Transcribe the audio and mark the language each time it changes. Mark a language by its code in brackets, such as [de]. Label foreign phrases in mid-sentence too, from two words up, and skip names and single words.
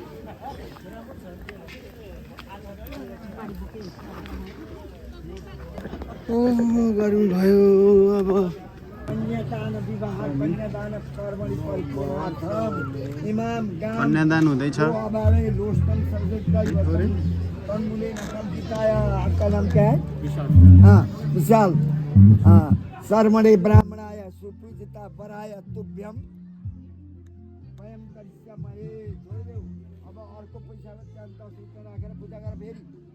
[ne] ओहो गर्मी भयो अब कन्यादान हुँदैछ [hi] आपका नाम क्या है हाँ विशाल हाँ [sa] सर्मणे ब्राह्मणाय सुपूजिता वराय तुभ्यम स्वयं करिष्यामहे [ne] छोडिदेऊ अब अर्को पैसा 10 रुपियाँ राखेर पूजा गर फेरि